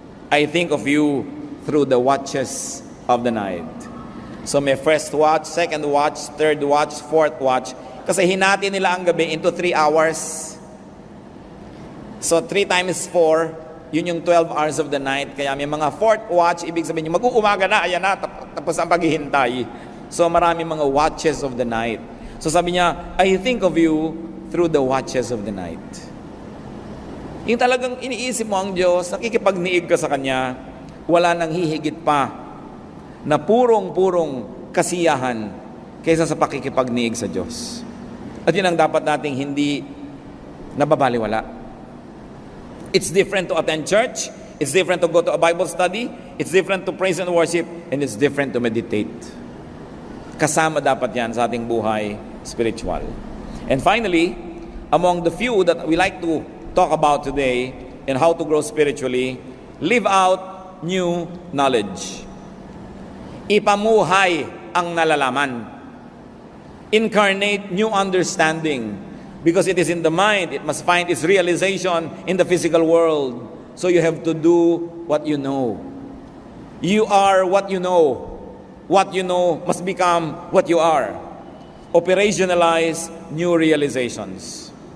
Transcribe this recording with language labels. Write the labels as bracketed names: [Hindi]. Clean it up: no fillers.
[English] I think of you through the watches of the night. So may first watch, second watch, third watch, fourth watch. [Filipino] Kasi hinati nila ang gabi [English] into 3 hours. So 3 times 4, [Filipino] yun yung [English] 12 hours of the night. [Filipino] Kaya may mga fourth watch, ibig sabihin yung mag-uumaga na, ayan na, tapos ang paghihintay. [English] So [Filipino] marami mga [English] watches of the night. So [Filipino] sabi niya, [English] I think of you through the watches of the night. [Filipino] Yung talagang iniisip mo ang Diyos, nakikipagniig ka sa Kanya, wala nang hihigit pa na purong-purong kasiyahan kaysa sa pakikipagniig sa Diyos. At yun ang dapat nating hindi nababaliwala. [English] It's different to attend church, it's different to go to a Bible study, it's different to praise and worship, and it's different to meditate. [Filipino] Kasama dapat yan sa ating buhay spiritual. [English] And finally, among the few that we like to talk about today and how to grow spiritually, live out new knowledge. [Filipino] Ipamuhay ang nalalaman. [English] Incarnate new understanding. Because it is in the mind, it must find its realization in the physical world. So you have to do what you know. You are what you know. What you know must become what you are. Operationalize new realizations.